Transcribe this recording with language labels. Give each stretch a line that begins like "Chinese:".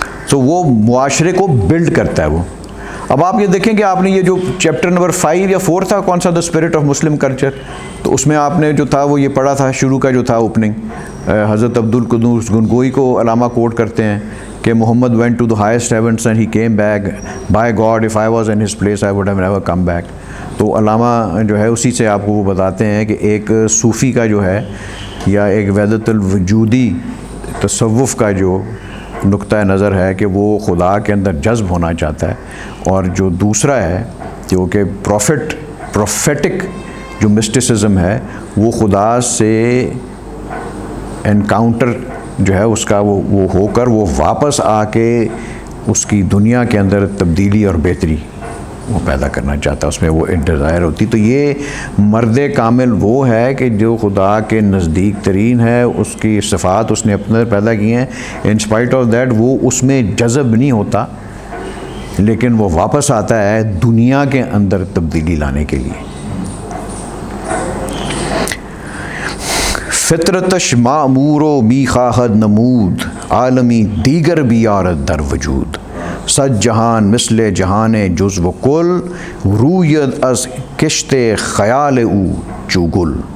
Urdu: تو وہ معاشرے کو بلڈ کرتا ہے وہ. اب آپ یہ دیکھیں کہ آپ نے یہ جو چیپٹر نمبر 5 یا 4 تھا کون سا، the spirit of Muslim culture, تو اس میں آپ نے جو تھا وہ یہ پڑھا تھا، شروع کا جو تھا اوپننگ، حضرت عبدالقدوس گنگوئی کو علامہ کوٹ کرتے ہیں کہ محمد
English: went to the highest heavens and he came back. By God, if I was in his place, I would have never come back.
Urdu: تو علامہ جو ہے اسی سے آپ کو وہ بتاتے ہیں کہ ایک صوفی کا جو ہے یا ایک وحدت الوجودی تصوف کا جو نقطہ نظر ہے کہ وہ خدا کے اندر جذب ہونا چاہتا ہے، اور جو دوسرا ہے جو کہ پروفیٹک جو مسٹسزم ہے وہ خدا سے انکاؤنٹر جو ہے اس کا وہ ہو کر وہ واپس آ کے اس کی دنیا کے اندر تبدیلی اور بہتری وہ پیدا کرنا چاہتا ہے، اس میں وہ ایک ڈیزائر ہوتی. تو یہ مرد کامل وہ ہے کہ جو خدا کے نزدیک ترین ہے، اس کی صفات اس نے اپنے اندر پیدا کی ہیں،
English: in spite of that
Urdu: وہ اس میں جذب نہیں ہوتا، لیکن وہ واپس آتا ہے دنیا کے اندر تبدیلی لانے کے لیے.
Persian: فطرتش معمور و می خواہد نمود، عالمی دیگر بیارت در وجود. صد جہان مثل جہان جزو و کل، روید از کشت خیال او چو گل.